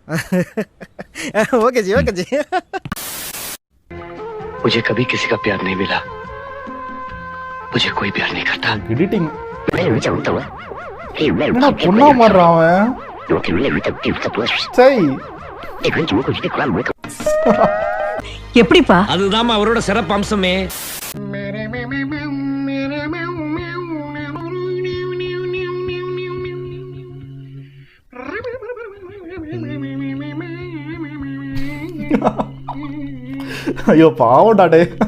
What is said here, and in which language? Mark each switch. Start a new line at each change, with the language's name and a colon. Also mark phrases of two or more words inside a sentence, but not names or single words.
Hindi: ओके जी ओके जी मुझे कभी किसी का प्यार नहीं मिला मुझे कोई प्यार नहीं करता
Tamil: எடிட்டிங் என்ன பொண்ணா மாறுறான் அவன் சை எப்படிப்பா? அதுதான் அவரோட சிறப்பு அம்சமே. ஐயோ பாவம்டா டே.